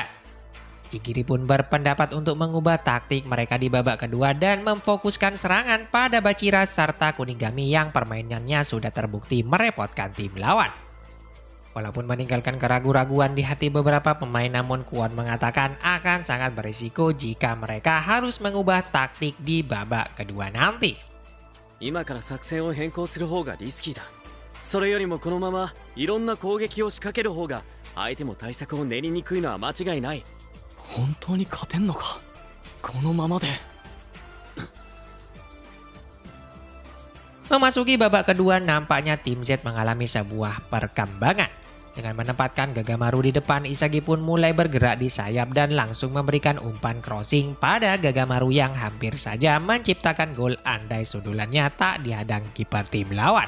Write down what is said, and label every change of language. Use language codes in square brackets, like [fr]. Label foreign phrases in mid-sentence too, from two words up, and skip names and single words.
[id] Jigiri pun berpendapat untuk mengubah taktik mereka di babak kedua dan memfokuskan serangan pada Bachira serta Kunigami yang permainannya sudah terbukti merepotkan tim lawan. Walaupun meninggalkan keraguan-raguan di hati beberapa pemain, namun Kwon mengatakan akan sangat berisiko jika mereka harus mengubah taktik di babak kedua nanti. [ja] 今から作戦を変更する方がリスキーだ。それよりもこのままいろんな攻撃を仕掛ける方が相手も対策を練りにくいのは間違いない。本当に勝てんのか、このままで。 [id] Memasuki babak kedua, nampaknya tim Z mengalami sebuah perkembangan. Dengan menempatkan Gagamaru di depan, Isagi pun mulai bergerak di sayap dan langsung memberikan umpan crossing pada Gagamaru yang hampir saja menciptakan gol andai sundulannya tak dihadang kiper tim lawan.